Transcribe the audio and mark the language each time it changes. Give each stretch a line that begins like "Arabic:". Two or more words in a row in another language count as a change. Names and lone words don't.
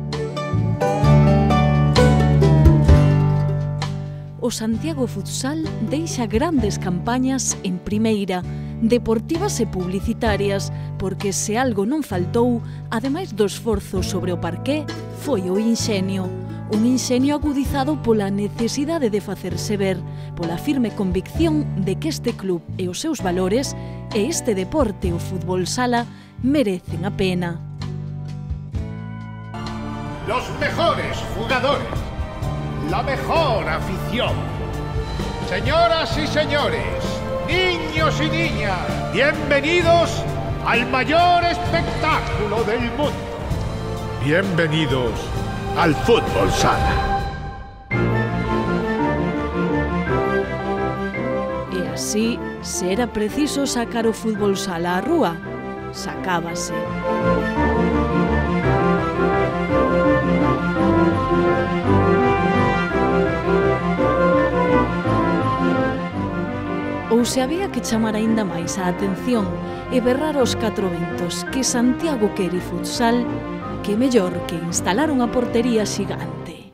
Galician: O Santiago Futsal deixa grandes campañas en primeira, deportivas e publicitarias, porque se algo non faltou, ademais do esforzo sobre o parqué, foi o inxenio. Un inxenio agudizado pola necesidade de facerse ver, pola firme convicción de que este club e os seus valores e este deporte, o fútbol sala, merecen a pena.
Spanish: Los mejores jugadores, la mejor afición. Señoras y señores, niños y niñas, bienvenidos al mayor espectáculo del mundo. Bienvenidos al fútbol sala.
Galician: E así, se era preciso sacar o fútbol sala á rúa, sacábase. Ou se había que chamar aínda máis a atención e berrar aos catro ventos que Santiago quere futsal, que mellor que instalar unha portería xigante.